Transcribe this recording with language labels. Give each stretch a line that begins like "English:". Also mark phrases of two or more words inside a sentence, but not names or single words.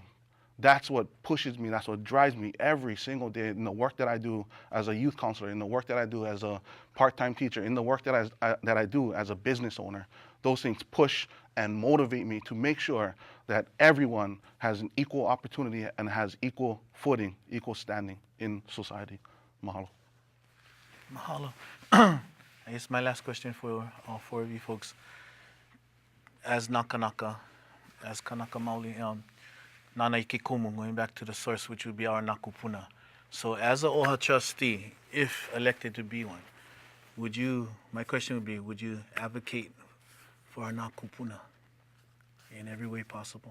English: That's what pushes me, that's what drives me every single day in the work that I do as a youth counselor, in the work that I do as a part-time teacher, in the work that I do as a business owner. Those things push and motivate me to make sure that everyone has an equal opportunity and has equal footing, equal standing in society. Mahalo. Mahalo. I guess my last question for all four of you folks. As Nakanaka, as
Hawaiian: Kanaka Maoli, Nana Ikikumu,
English: going back to the source, which would be our Nakupuna. So as a OHA trustee, if elected to be one, my question would be, would you advocate for our Nakupuna in every way possible?